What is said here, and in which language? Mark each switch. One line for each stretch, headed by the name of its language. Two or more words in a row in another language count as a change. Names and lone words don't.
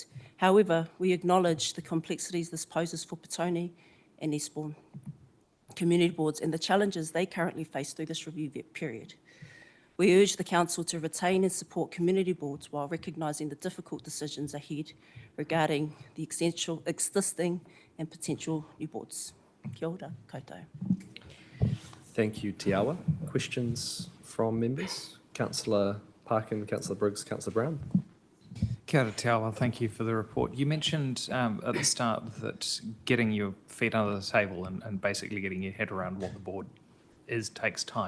English: However, we acknowledge the complexities this poses for Petone and Eastbourne community boards and the challenges they currently face through this review period. We urge the Council to retain and support community boards while recognising the difficult decisions ahead regarding the existing and potential new boards.
Māori: Kia ora koutou.
English: Thank you, Te Awa. Questions from members? Councillor Parkin, Councillor Briggs, Councillor Brown.
Māori: Kia ora Te Awa,
English: thank you for the report. You mentioned at the start that getting your feet under the table and basically getting your head around what the board is takes time.